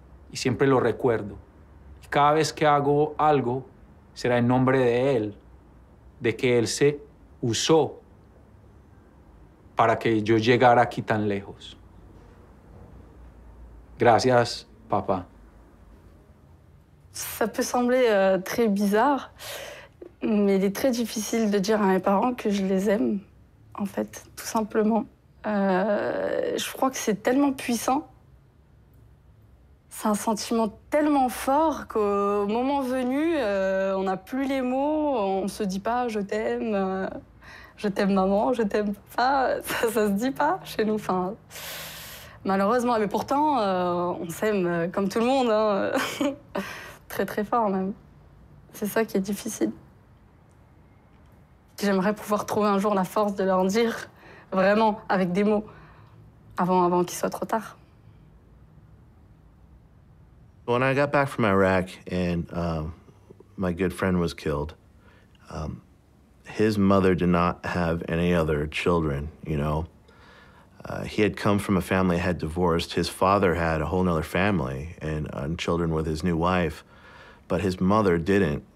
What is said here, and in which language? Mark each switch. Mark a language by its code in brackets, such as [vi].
[es] Y siempre lo recuerdo. Y cada vez que hago algo, será en nombre de él, de que él se usó para que yo llegara aquí tan lejos. Gracias, papa. [fr] Ça peut sembler très bizarre, mais il est très difficile de dire à mes parents que je les aime, en fait, tout simplement. Je crois que c'est tellement puissant. C'est un sentiment tellement fort qu'au moment venu, on n'a plus les mots, on se dit pas « je t'aime maman, je t'aime papa », ça se dit pas chez nous, enfin, malheureusement. Mais pourtant, on s'aime comme tout le monde, hein. Très très fort même. C'est ça qui est difficile. J'aimerais pouvoir trouver un jour la force de leur dire, vraiment, avec des mots, avant qu'il soit trop tard. [en] When I got back from Iraq and my good friend was killed, his mother did not have any other children, you know. He had come from a family that had divorced. His father had a whole nother family and children with his new wife, but his mother didn't.